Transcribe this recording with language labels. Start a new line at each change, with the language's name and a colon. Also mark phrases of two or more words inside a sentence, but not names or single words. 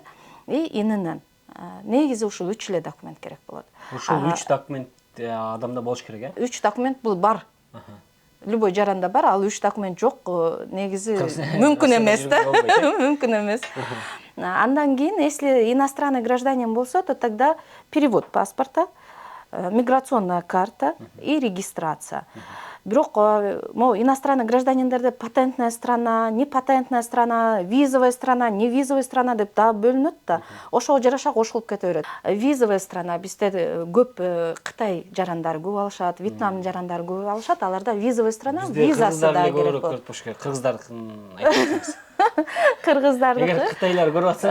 Russian: И ИНН.
Kyrgyz: Негизи ушул 3 эле документ керек болот. Ушул 3 документ адамда болуш керек, 3 документ бул бар. Любой жаранда бар, ал 3 документ жок, негизи мүмкүн эмес да. Мүмкүн эмес. Андан кийин,
Russian: если иностранный гражданин болсо, то тогда перевод паспорта, миграционная карта и регистрация. Бирок иностранный гражданиндерде патентная страна, непатентная страна, визовая страна, не визовая страна
Kyrgyz: деп да бөлүнөт да. Ошого жараша кошулуп кете берет.
Russian: Визовая страна
Kyrgyz: бизде көп Кытай жарандары көп алышат, Вьетнам жарандары көп алышат. Аларда
Russian: визовая страна,
Kyrgyz: визасы да керек болот. Кыргыздардыкын айтыңыз. Кыргыздардыкы. Эгер Кытайлар көрүп атса,